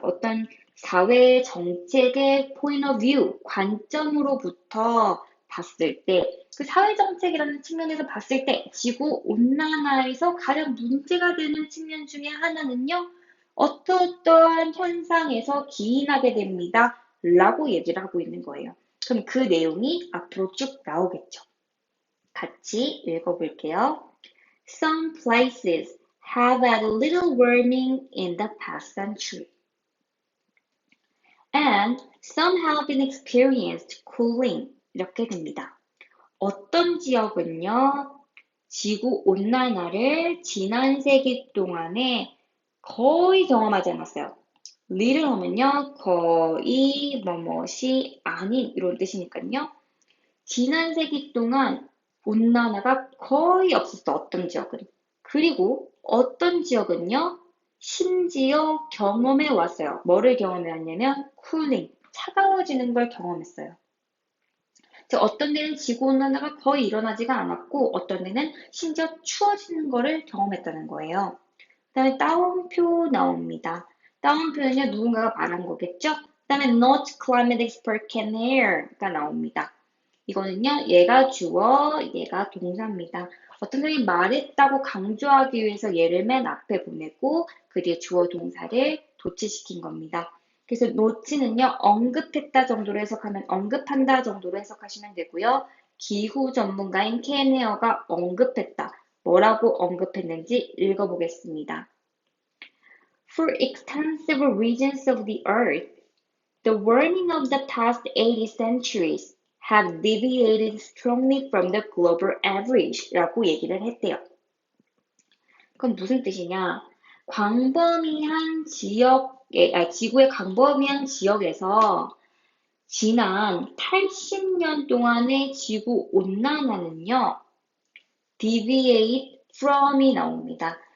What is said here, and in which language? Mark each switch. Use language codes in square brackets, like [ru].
[ko] 어떤 사회 정책의 point of view, 관점으로부터 봤을 때, 그 사회 정책이라는 측면에서 봤을 때 지구 온난화에서 가장 문제가 되는 측면 중에 하나는요, 어떠어떠한 현상에서 기인하게 됩니다. 라고 얘기를 하고 있는 거예요. 그럼 그 내용이 앞으로 쭉 나오겠죠. 같이 읽어볼게요. [en] Some places have had little warming in the past century, and some have been experienced cooling. [ko] 이렇게 됩니다. 어떤 지역은요, 지구 온난화를 지난 세기 동안에 거의 경험하지 않았어요. little 하면요, 거의, 뭐뭇이 아닌 이런 뜻이니까요. 지난 세기 동안 온난화가 거의 없었어, 어떤 지역은. 그리고 어떤 지역은요, 심지어 경험해 왔어요. 뭐를 경험해 왔냐면, 쿨링, 차가워지는 걸 경험했어요. 즉, 어떤 데는 지구온난화가 거의 일어나지가 않았고, 어떤 데는 심지어 추워지는 거를 경험했다는 거예요. 그 다음에 따옴표 나옵니다. 따옴표는요, 누군가가 말한 거겠죠? 그 다음에 [en] not climate expert can hear [ko] 가 나옵니다. 이거는요, 얘가 주어, 얘가 동사입니다. 어떤 사람이 말했다고 강조하기 위해서 얘를 맨 앞에 보내고 그 뒤에 주어 동사를 도치시킨 겁니다. 그래서 note는요, 언급했다 정도로 해석하면 언급한다 정도로 해석하시면 되고요. 기후 전문가인 켄헤어가 언급했다. 뭐라고 언급했는지 읽어보겠습니다. [en] For extensive regions of the earth, the warming of the past 80 centuries have deviated strongly from the global average [ko] 라고 얘기를 했대요. 그건 무슨 뜻이냐? 광범위한 지구의 광범위한 지역에서 지난 80년 동안의 지구 온난화는요, deviate from이 나옵니다.